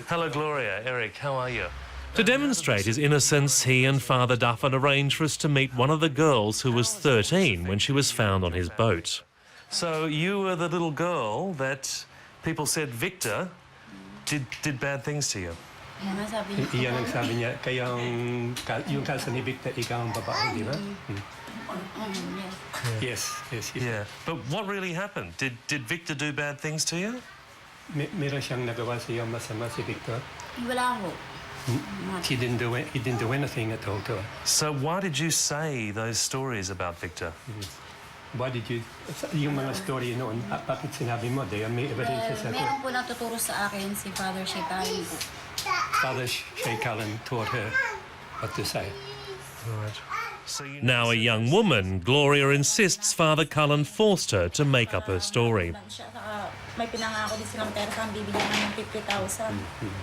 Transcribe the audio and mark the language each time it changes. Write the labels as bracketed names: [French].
[English] Hello, Gloria. Eric, how are you? To demonstrate his innocence, he and Father Duffin arranged for us to meet one of the girls who was 13 when she was found on his boat. So you were the little girl that people said Victor did bad things to you? [Filipino] Iyan ang sabi niya, kaya yung kaso ni Victor, ikaw ang babae, di ba? [English] Yes. Yeah. But what really happened? Did Victor do bad things to you? [Filipino] Meron siyang nagawa sa iyo masama si Victor? Wala ho. [English] He didn't do anything at all to her. So why did you say those stories about Victor? Why did you... [Filipino] Yung mga story noon, bakit sinabi mo? May evidence sa Meron po natuturo sa akin si Father Cullen po. [English] Father Cullen taught her what to say. Right. Now a young woman, Gloria insists Father Cullen forced her to make up her story. [Filipino] May pinangako din silang pera kang bibigyan ng 50,000.